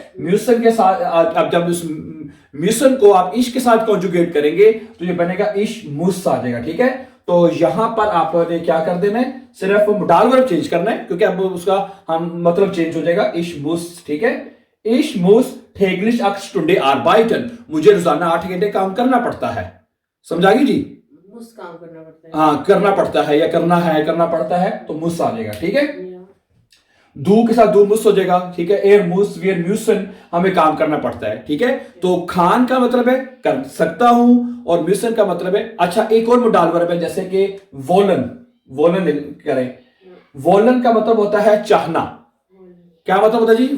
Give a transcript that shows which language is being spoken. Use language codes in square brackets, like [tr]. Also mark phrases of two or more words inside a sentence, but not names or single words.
[hi] म्यूसन के साथ, अब जब उस म्यूसन को आप इश के साथ कॉन्जुगेट करेंगे तो ये बनेगा [de] ich muss [hi] आ जाएगा, ठीक है? तो यहां पर आपने क्या कर देना है, सिर्फ मोडाल वर्ब चेंज करना है, क्योंकि अब उसका हम मतलब चेंज हो जाएगा, [de] ich muss, [hi] ठीक है? [de] ich muss täglich 8 Stunden arbeiten, [hi] मुझे रोजाना 8 घंटे काम करना पड़ता है, समझागी जी? मुस काम करना पड़ता है, हाँ, करना पड़ता है या करना पड़ता है, तो मुस आ जाएगा, ठीक है? दू के साथ [de] du musst [hi] हो जाएगा, ठीक है? [de] er muss, wir müssen, [hi] हमें काम करना पड़ता है, ठीक है? तो खान का मतलब है कर सकता हूं, और म्यूसन का मतलब है, अच्छा एक और मोडाल वर्ब है, जैसे कि वोलन करें, वोलन का मतलब होता है चाहना, क्या मतलब होता है जी?